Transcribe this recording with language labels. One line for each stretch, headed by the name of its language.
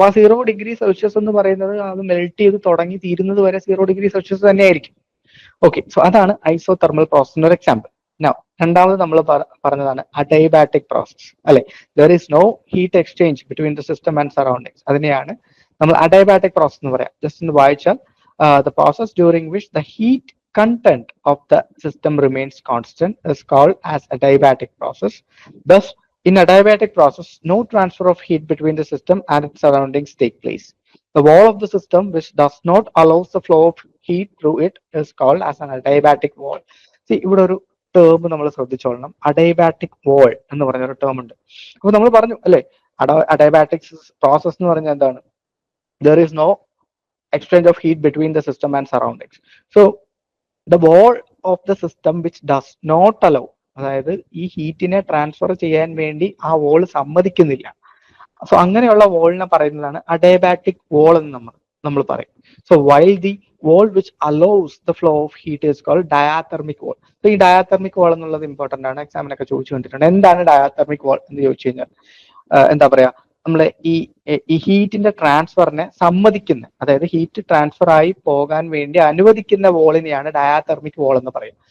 Malayalam: അപ്പൊ ആ 0 degree Celsius എന്ന് പറയുന്നത് അത് മെൽറ്റ് ചെയ്ത് തുടങ്ങി തീരുന്നത് വരെ 0 ഡിഗ്രി സെൽഷ്യസ് തന്നെയായിരിക്കും. ഓക്കെ, സോ അതാണ് ഐസോതെർമൽ പ്രോസസ്സിന്റെ ഒരു എക്സാമ്പിൾ. രണ്ടാമത് നമ്മൾ പറഞ്ഞതാണ് അഡൈബാറ്റിക് പ്രോസസ് അല്ലെ,
English: there is no heat exchange between the system and surroundings,
Malayalam: അതിനെയാണ് നമ്മൾ അഡൈബാറ്റിക് പ്രോസസ് എന്ന് പറയാം.
English: just
Malayalam: ഒന്ന് വായിച്ചാൽ,
English: The process during which the heat content of the system remains constant is called as adiabatic process. Thus, in adiabatic process, no transfer of heat between the system and its surroundings take place. The wall of the system which does not allow the flow of heat through it is called as an adiabatic wall.
Malayalam: See, ഇവിടെ ഒരു term നമ്മൾ ശ്രദ്ധിച്ചോളണം, അഡൈബാറ്റിക് wall എന്ന് പറഞ്ഞൊരു term ഉണ്ട്. അപ്പൊ നമ്മൾ പറഞ്ഞു അല്ലെ, അഡൈബാറ്റിക് പ്രോസസ് എന്ന് പറഞ്ഞാൽ എന്താണ്?
English: There is no exchange of heat between the system and surroundings. So the wall of the system which does not allow,
Malayalam: അതായത് ഈ ഹീറ്റിനെ ട്രാൻസ്ഫർ ചെയ്യാൻ വേണ്ടി ആ വോൾ സമ്മതിക്കുന്നില്ല. സോ അങ്ങനെയുള്ള വോളിനെ പറയുന്നതാണ് അഡൈബാറ്റിക് വോൾ എന്ന് നമ്മൾ പറയും.
English: So while the wall which allows the flow of heat is called diathermic wall.
Malayalam: So ഈ diathermic wall എന്നുള്ളത് ഇമ്പോർട്ടന്റ് ആണ്, എക്സാമിനൊക്കെ ചോദിച്ചു കണ്ടിട്ടുണ്ട്. എന്താണ് diathermic wall എന്ന് ചോദിച്ചു കഴിഞ്ഞാൽ എന്താ പറയാ, നമ്മളെ ഈ ഹീറ്റിന്റെ ട്രാൻസ്ഫറിനെ സമ്മതിക്കുന്ന, അതായത് ഹീറ്റ് ട്രാൻസ്ഫർ ആയി പോകാൻ വേണ്ടി അനുവദിക്കുന്ന വോളിനെയാണ് ഡയാതെർമിക് വോൾ എന്ന് പറയും.